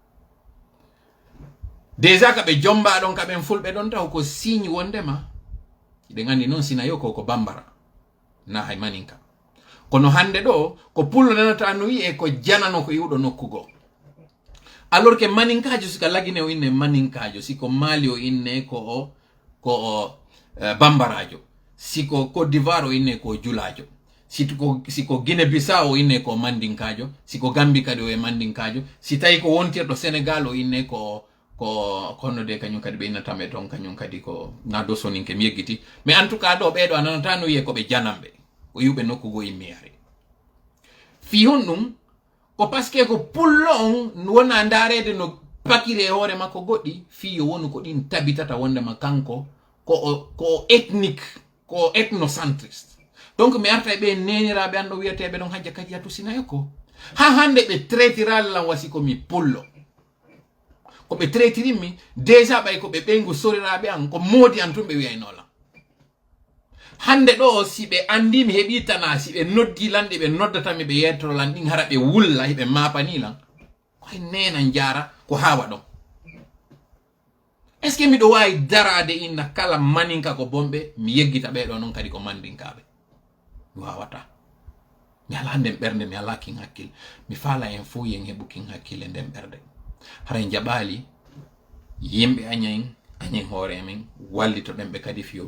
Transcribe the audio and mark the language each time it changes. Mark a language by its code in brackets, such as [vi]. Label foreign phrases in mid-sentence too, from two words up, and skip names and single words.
[ff] déjà ka ɓe jomba ɗon ka ɓen fulɓe ɗon taw ko signe wondema ɗen andi noon Sinayoko ko Bambara na hay maninka kono hande ɗo ko pullo nanata no wi'e ko janano ko iwɗo nokkugo [fr] alors que [ff] maninkajo sika lagine o inne maninkajo siko Mali o inne ko Bambarajo siko Côte d'Ivoire o inne ko Julajo siko Guinée Bissau o inne ko Mandinkajo siko Gambie kadi o e Mandinkajo si tawi ko wontirɗo Sénégal o inne ko honno de kañum kadi ɓe innatame toon kañum kadi ko na do soninke mi yeggiti [fr] mais en tout cas [ff] ɗo ɓeɗo a nanata no wiye koɓe janamɓe o yiwɓe nokkugo immiyare fi hon ɗum ko [fr] parce que [ff] ko pullo on wona darede no pakiri e hoore makko goɗɗi fi yo wonu ko ɗin tabitata wondema kanko ko ethnique ko ethnocentriste donc mi arta e ɓe neniraɓe an ɗo wiyeteɓe ɗon Hajja Kadijatu Sinayo ko ha hande ɓe traitiralan wasi komi pullo ko ɓe traitirinmi déjà ɓay ko ɓe ɓeygu soriraɓe an ko moodi an tun ɓe wiyaynolan hande ɗo si ɓe andi mi heɓi tana si ɓe noddi lanɗe ɓe noddatami ɓe yettorolan ɗin hara ɓe wulla heɓe mapanilan koye nenan jara ko hawa ɗon [fr] est ce que [ff] miɗo wawi darade inna kala maninka ko bomɓe mi yeggita ɓeɗo noon kadi ko mandinkaɓe mi wawata mi ala nden ɓernde mi ala kin hakkille mi faala en fo yen heɓu kin hakkille nden ɓerde haray jaɓali yimɓe añen hoore men wallito ɗen ɓe kadi fiyo